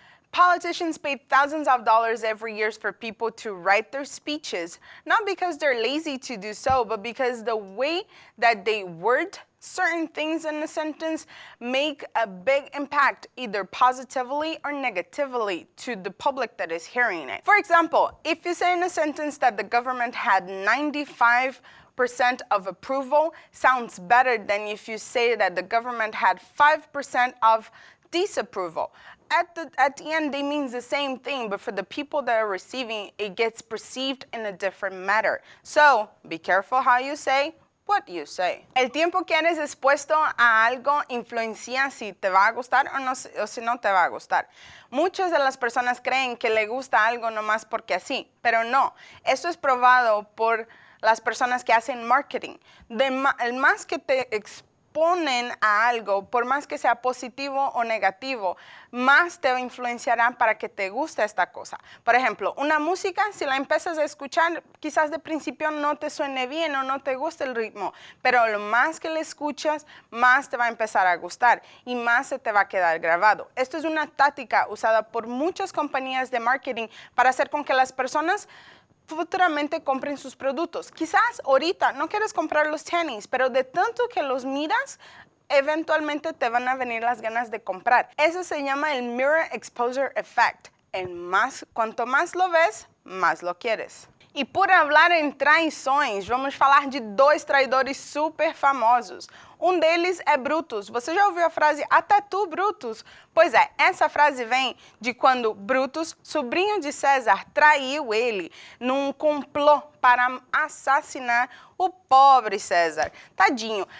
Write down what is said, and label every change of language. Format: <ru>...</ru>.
<en>Politicians pay thousands of dollars every year for people to write their speeches, not because they're lazy to do so, but because the way that they word certain things in a sentence make a big impact, either positively or negatively, to the public that is hearing it. For example, if you say in a sentence that the government had 95% of approval, sounds better than if you say that the government had 5% of disapproval. At the end, they mean the same thing, but for the people that are receiving, it gets perceived in a different manner. So, be careful how you say what you say.</en> <es>El tiempo que eres expuesto a algo influencia si te va a gustar o si no te va a gustar. Muchas de las personas creen que le gusta algo nomás porque así, pero no. Esto es probado por las personas que hacen marketing. El más que te exponen a algo, por más que sea positivo o negativo, más te influenciarán para que te guste esta cosa. Por ejemplo, una música, si la empiezas a escuchar, quizás de principio no te suene bien o no te guste el ritmo, pero lo más que le escuchas, más te va a empezar a gustar y más se te va a quedar grabado. Esto es una táctica usada por muchas compañías de marketing para hacer con que las personas futuramente compren sus productos. Quizás ahorita no quieres comprar los tenis, pero de tanto que los miras, eventualmente te van a venir las ganas de comprar. Eso se llama el Mirror Exposure Effect. Cuanto más lo ves, más lo quieres.</es> <pt>E por hablar em traições, vamos falar de dois traidores super famosos. Um deles é Brutus. Você já ouviu a frase "até tu, Brutus"? Pois é, essa frase vem de quando Brutus, sobrinho de César, traiu ele num complô para assassinar o pobre César. Tadinho.</pt>